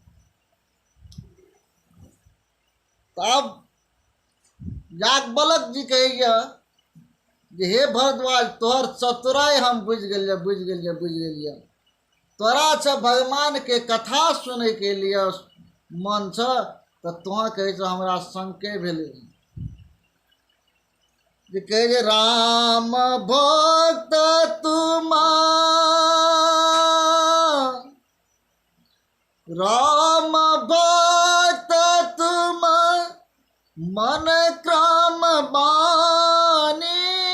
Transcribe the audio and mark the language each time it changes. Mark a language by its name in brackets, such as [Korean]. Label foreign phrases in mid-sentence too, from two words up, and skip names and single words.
[Maithili] तब याज्ञवल्क्य जी कहैया जे हे भरद्वाज, तोहर चतुराई हम बुझ गेलिए। तोरा छ भगवान के कथा सुने के लिए मन छ तो तुहाँ कहे छ हमरा शंके भेलै। जे कहे जे [Awadhi] राम भक्त तुम, राम भक्त तुम मन क्रम बानी,